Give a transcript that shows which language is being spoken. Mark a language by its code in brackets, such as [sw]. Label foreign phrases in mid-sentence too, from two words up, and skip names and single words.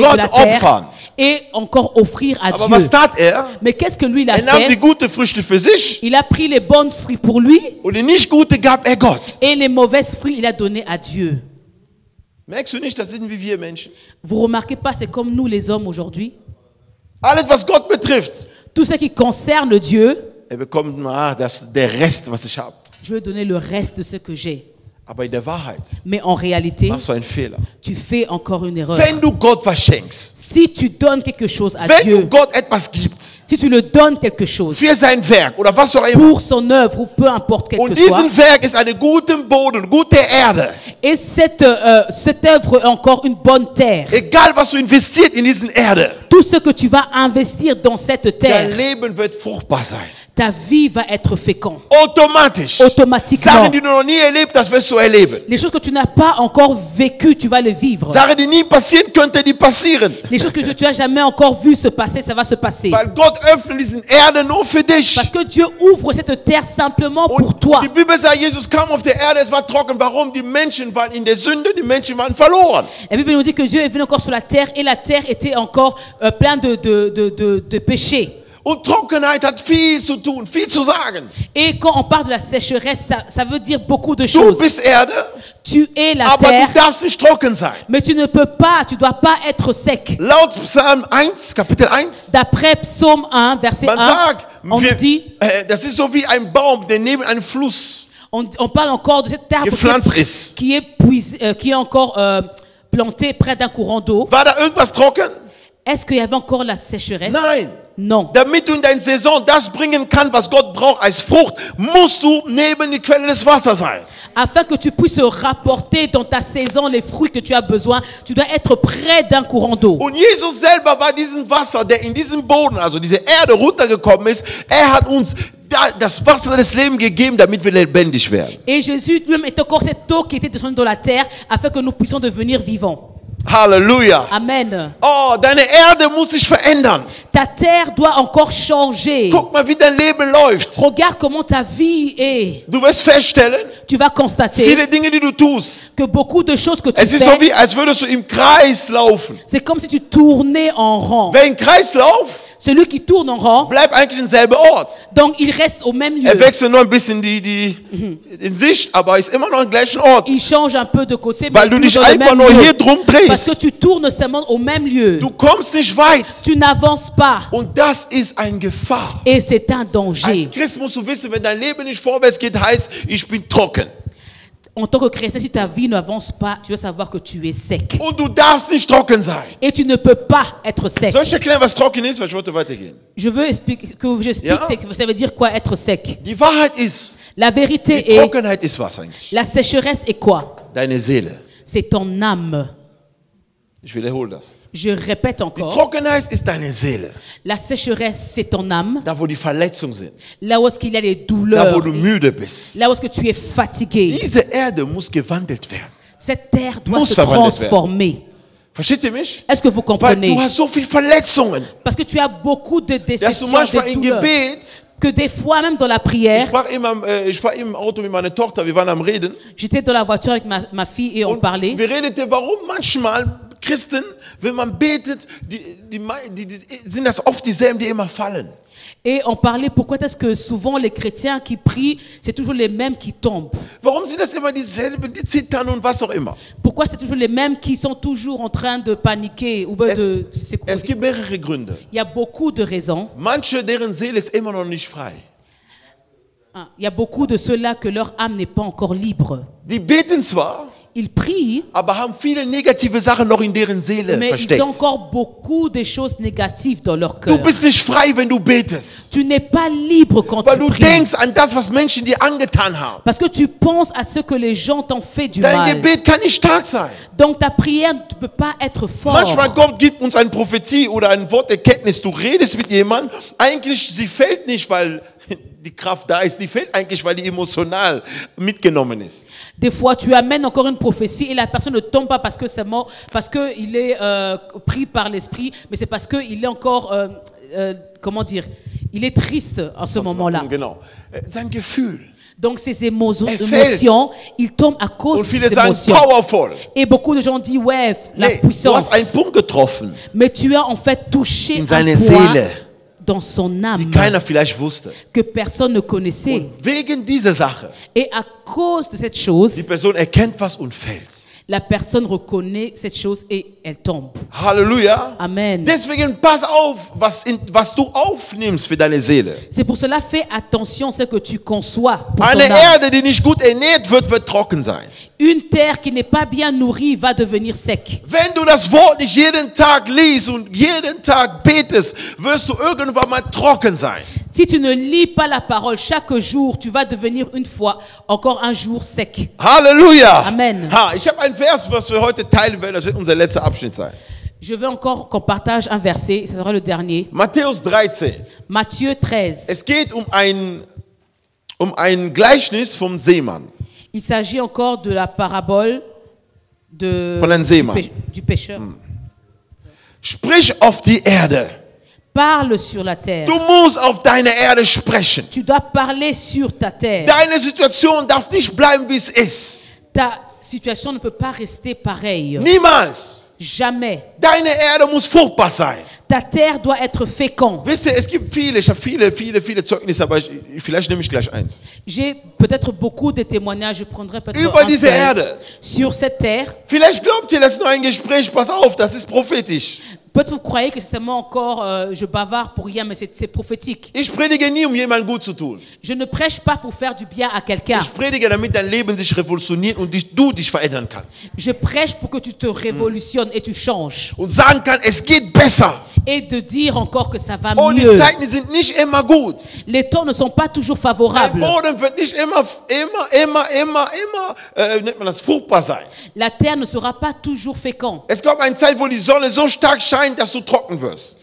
[de] Gott [fr] de la terre [de] opfern. [fr] et encore offrir à [de] aber [fr] Dieu. [de] was tat er? [fr] Mais qu'est-ce que lui il a [de] Er nahm die [fr] fait? [de] guten Früchte für sich [fr] Il a pris les bons fruits pour lui [de] und die nicht guten gab er Gott. [fr] et les mauvais fruits il a donné à Dieu. [de] Merkst du nicht, das sind wie wir Menschen. [fr] Vous remarquez pas, c'est comme nous les hommes aujourd'hui. [de] Alles, was Gott betrifft, [fr] Tout ce qui concerne Dieu, [de] er bekommt der Rest, was ich habe. [fr] je vais donner le reste de ce que j'ai. [de] Aber in der Wahrheit [fr] Mais en réalité, [de] machst du einen Fehler. [fr] tu fais encore une erreur. [de] Wenn du Gott was schenkst, [fr] Si tu donnes quelque chose à [de] wenn du [fr] Dieu, [de] Gott etwas gibst, [fr] si tu le donnes quelque chose [de] für sein Werk oder was auch immer, [fr] pour son œuvre ou peu importe quel [de] und [fr] que soit, [de] diesen Werk ist einen guten Boden, gute Erde, [fr] et cette œuvre est encore une bonne terre, [de] egal was du investiert in diesen Erde, [fr] tout ce que tu vas investir dans cette terre, [de] dein Leben wird fruchtbar sein. [fr] ta vie va être féconde. [de] Automatisch. [fr] Automatiquement. [de] Sachen, die du noch nie erlebt hast, wirst du erleben. [fr] Les choses que tu n'as pas encore vécues, tu vas les vivre. [de] Sachen, die nie passieren könnte, die passieren. [fr] Les choses que tu n'as jamais encore vues se passer, ça va se passer. [de] Weil Gott öffnet diesen Erde nur für dich. [fr] Parce que Dieu ouvre cette terre simplement pour toi. [de] Die Bibel sagt, Jesus kam auf der Erde, es war trocken. Warum? Die Menschen waren in der Sünde, die Menschen waren verloren. [fr] La Bible nous dit que Dieu est venu encore sur la terre et la terre était encore pleine de péchés. [de] Und Trockenheit hat viel zu tun, viel zu sagen. [fr] Et quand on parle de la sécheresse, ça veut dire beaucoup de [de] Du [fr] choses. [de] bist Erde, [fr] Tu es la [de] aber [fr] terre, [de] du darfst nicht trocken sein. [fr] mais tu ne peux pas, tu dois pas être sec. [de] Laut Psalm 1, Kapitel 1, [fr] D'après Psaume 1, verset [de] man [fr] 1, [de] sagt, [fr] on dit, [de] das ist so wie ein Baum, der neben einem Fluss [fr] on parle encore de cet arbre [de] gepflanzt ist. [fr] qui est encore planté près d'un courant d'eau. [de] War da irgendwas trocken? [fr] Est-ce qu'il y avait encore la sécheresse? [de] Nein. [fr] Non. [de] Damit du in deiner Saison das bringen kannst, was Gott braucht als Frucht, musst du neben die Quelle des Wassers sein. [fr] Afin que tu puisses rapporter dans ta saison les fruits que tu as besoin, tu dois être près d'un courant d'eau. [de] Und Jesus selber war diesen Wasser, der in diesem Boden, also diese Erde runtergekommen ist. Er hat uns das Wasser des Lebens gegeben, damit wir lebendig werden. [fr] Et Jésus lui-même est encore cette eau qui était descendue dans la terre afin que nous puissions devenir vivants. [de] Halleluja. [fr] Amen. [de] Oh, deine Erde muss sich verändern. [fr] Ta terre doit encore changer. [de] Guck mal, wie dein Leben läuft. [fr] Regarde comment ta vie est. [de] Du wirst feststellen, [fr] Tu vas constater [de] viele Dinge, die du tust, [fr] que beaucoup de choses que tu [de] es ist so [fr] fais, [de] wie, als würdest du im Kreis laufen. [fr] c'est comme si tu tournais en rond. [de] Wer im Kreis läuft, [fr] Celui qui tourne en rond, [de] bleibt eigentlich im selben Ort. [fr] donc il reste au même lieu. [de] Er wechselt nur ein bisschen in Sicht, aber ist immer noch am gleichen Ort. [fr] Il change un peu de côté, [de] Weil [fr] mais [de] du [fr] il est [de] dich [fr] toujours au [de] einfach [fr] même [de] nur [fr] lieu. [de] hier drum [fr] Parce que [de] drehst. [fr] tu tournes seulement au même lieu. [de] Du kommst nicht weit. [fr] Tu n'avances pas. [de] Und das ist eine Gefahr. [fr] Et c'est un [de] Als [fr] danger. [de] Christ musst du wissen, wenn dein Leben nicht vorwärts geht, heißt, ich bin trocken. [fr] En tant que chrétien, si ta vie n'avance pas, tu dois savoir que tu es sec. [de] Und du darfst nicht trocken sein. [fr] Et tu ne peux pas être sec. [de] Soll ich erklären, was trocken ist? Weil ich wollte weitergehen. [fr] Je veux que j'explique [de] Ja. [fr] ça veut dire quoi être sec. [de] Die Wahrheit ist, [fr] La vérité [de] die [fr] est, [de] Trockenheit ist was eigentlich? [fr] la sécheresse est quoi? [de] Deine Seele. [fr] C'est ton âme. [de] Ich wiederhole das. [fr] Je répète [de] Die [fr] encore. [de] Trockenheit ist deine Seele. [fr] La sécheresse, c'est ton âme. [de] Da, wo die Verletzungen sind. [fr] Là où est-ce qu'il y a les [de] Da, [fr] douleurs. [de] wo du müde bist. [fr] Là où est-ce que tu es fatigué. [de] Diese Erde muss gewandelt werden. [fr] Cette terre doit [de] Muss [fr] se [de] verwandelt werden. [fr] transformer. [de] Versteht ihr mich? [fr] Est-ce que vous [de] Weil [fr] comprenez? [de] du hast so viele Verletzungen, [fr] Parce que tu as beaucoup de [de] dass du [fr] déceptions, [de] manchmal [fr] de [de] im [fr] douleurs. [de] Gebet, [fr] Que des fois, même dans la [de] ich [fr] prière, [de] war im Auto mit meiner Tochter, wir waren am Reden. [fr] j'étais dans la voiture avec ma fille et on [de] Und [fr] parlait. [de] wir redeten, warum manchmal Christen, wenn man betet, die sind das oft dieselben, die immer fallen. [fr] Et on parlait pourquoi est-ce que souvent les chrétiens qui prient, c'est toujours les mêmes qui tombent. [de] Warum sind das immer dieselben, die zittern und was auch immer? [fr] Pourquoi c'est toujours les mêmes qui sont toujours en train de paniquer ou bien de s'écrouler. [de] Es gibt mehrere Gründe. [fr] Il y a beaucoup de raisons. [de] Manche, deren Seele ist immer noch nicht frei. [fr] Il y a beaucoup de ceux-là que leur âme n'est pas encore libre. [de] Die beten zwar, [fr] Ils prient, [de] aber haben viele negative Sachen noch in deren Seele [fr] mais ils [de] versteckt. [fr] ont encore beaucoup de choses négatives dans leur [de] Du [fr] cœur. [de] bist nicht frei, wenn du betest. [fr] Tu n'es pas libre quand [de] Weil [fr] tu [de] du [fr] pries. [de] denkst an das, was Menschen dir angetan haben. [fr] Parce que tu penses à ce que les gens t'ont fait du [de] Dein [fr] mal. [de] Gebet kann nicht stark sein. [fr] Donc ta prière ne peut pas être forte. [de] Manchmal Gott gibt uns eine Prophetie oder ein Wort der Erkenntnis. Du redest mit jemandem, eigentlich sie fällt nicht, weil die Kraft da ist. Die fällt eigentlich, weil die emotional mitgenommen ist. [fr] Des fois, tu amènes encore une prophétie et la personne ne tombe pas parce que c'est mort, parce qu'il est pris par l'esprit, mais c'est parce qu'il est encore, comment dire, il est triste en ce moment-là. [de] Genau. Sein Gefühl. [fr] Donc ces [de] fällt. [fr] émotions, ils tombent à cause [de] Und viele [fr] des [de] sagen [fr] émotions. [de] powerful. [fr] Et beaucoup de gens disent, ouais, la [de] Nee, du [fr] puissance. [de] hast einen Punkt getroffen, [fr] Mais tu as en fait touché [de] in [fr] un [de] seine [fr] point [de] Seele, [fr] dans son âme [de] die keiner vielleicht wusste. [fr] que personne ne connaissait. [de] Wegen dieser Sache. [fr] Et à cause de cette chose, [de] Die Person erkennt was und fällt. [fr] la personne reconnaît cette chose et elle tombe. [de] Halleluja. [fr] Amen. [de] Deswegen pass auf, was du aufnimmst für deine Seele. [fr] C'est pour cela, fais attention à ce que tu conçois pour ton [de] Eine [fr] âme. [de] Erde, die nicht gut ernährt wird, wird trocken sein. [fr] Une terre qui n'est pas bien nourrie va devenir sec. [de] Wenn du das Wort nicht jeden Tag liest und jeden Tag betest, wirst du irgendwann mal trocken sein. [fr] Si tu ne lis pas la parole chaque jour, tu vas devenir une fois, encore un jour sec. [de] Halleluja. [fr] Amen. [de] Ha, ich habe ein Vers, was wir heute teilen werden. Das wird unser letzter Abschnitt sein. [fr] Je veux encore qu'on partage un verset, ce sera le dernier. [de] Matthäus 13. [fr] Matthieu 13. [de] Es geht um ein Gleichnis vom Seemann. [fr] Il s'agit encore de la parabole [de] Von einem Seemann. [fr] du pêcheur. [de] Sprich auf die Erde. [fr] Parle sur la terre. [de] Du musst auf deine Erde sprechen. [fr] Tu dois parler sur ta terre. [de] Deine Situation darf nicht bleiben, wie es ist. [fr] Ta situation ne peut pas rester pareille. [de] Niemals. [fr] Jamais. [de] Deine Erde muss fruchtbar sein. [fr] Ta terre doit être féconde. [de] Wisst ihr, es gibt viele, ich habe viele Zeugnisse, aber vielleicht nehme ich gleich eins. [fr] J'ai peut-être beaucoup de témoignages, je prendrai peut-être [de] Über [fr] un [de] diese [fr] seul. [de] Erde. [fr] Sur cette terre. [de] Vielleicht glaubt ihr, das ist nur ein Gespräch, pass auf, das ist prophetisch. [fr] Peut-être vous croyez que c'est seulement encore, je bavarde pour rien, mais c'est prophétique. [de] Ich predige nie, um jemandem gut zu tun. [fr] Je ne prêche pas pour faire du bien à quelqu'un. [de] Ich predige, damit dein Leben sich revolutioniert und du dich verändern kannst. [fr] Je prêche pour que tu te révolutionnes et tu changes. [de] Und sagen kann, es geht besser. [fr] Et de dire encore que ça va [de] Oh, die [fr] mieux. [de] Zeiten sind nicht immer gut. [fr] Les temps ne sont pas toujours [de] Dein [fr] favorables. [de] Boden wird nicht immer, wie nennt man das, fruchtbar sein. [fr] La terre ne sera pas toujours féconde. [de] Es kommt eine Zeit, wo die Sonne so stark scheint, dass du trocken wirst.